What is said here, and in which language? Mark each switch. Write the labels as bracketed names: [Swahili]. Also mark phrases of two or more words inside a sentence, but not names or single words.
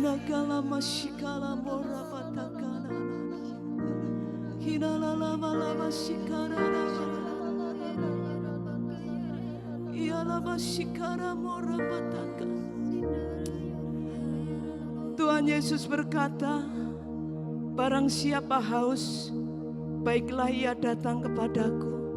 [Indonesian] Ikala mashikala mora patakana. Hinala lama lama shikara lama. Iala mashikara mora pataka. Tuhan Yesus berkata, barang siapa haus, baiklah ia datang kepadaku.